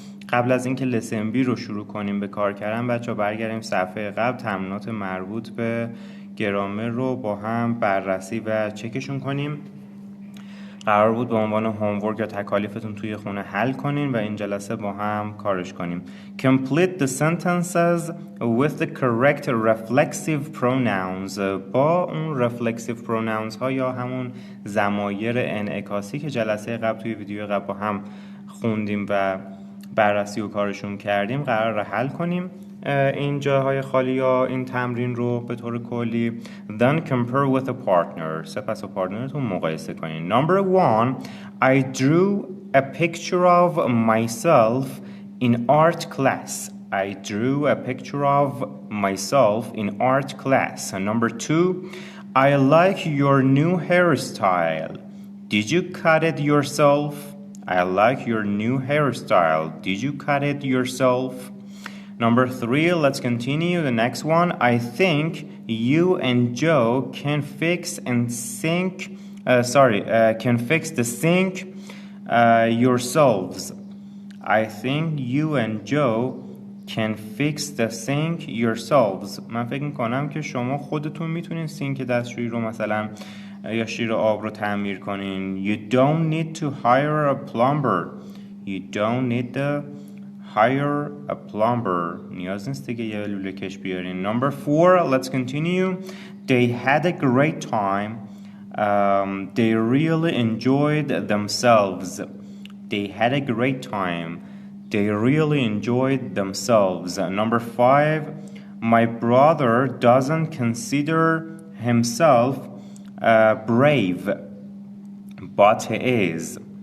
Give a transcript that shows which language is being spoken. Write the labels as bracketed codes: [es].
[fa] قبل از اینکه lesson B رو شروع کنیم به کار کردن، بچه‌ها برگردیم صفحه قبل. تمرینات مربوط به گرامر رو با هم بررسی و چکشون کنیم. قرار بود به عنوان هومورک یا تکالیفتون توی خونه حل کنین و این جلسه با هم کارش کنیم. [en] Complete the sentences with the correct reflexive pronouns. [fa] با اون reflexive pronouns ها یا همون ضمایر انعکاسی که جلسه قبل توی ویدیو قبل با هم خوندیم و بررسی و کارشون کردیم قرار حل کنیم این جاهای خالی یا این تمرین رو به طور کلی. [en] Then compare with a partner. [fa] سپس با پارتنرتون مقایسه کنین. [en] Number 1, I drew a picture of myself in art class. I drew a picture of myself in art class. And number 2, I like your new hairstyle. Did you cut it yourself? I like your new hairstyle. Did you cut it yourself? Number 3, let's continue. The next one, I think you and Joe can fix and sink. Can fix the sink yourselves. I think you and Joe can fix the sink yourselves. [fa] من فکر میکنم که شما خودتون میتونین سینک دستشویی رو مثلا یا شیر آب رو تعمیر کنین. [en] You don't need to hire a plumber. You don't need to hire a plumber. [fa] نیاز نیست دیگه یه لوله کش بیارین. [en] Number 4, let's continue. They had a great time. They really enjoyed themselves. They had a great time. They really enjoyed themselves. Number 5, my brother doesn't consider himself brave, but he is.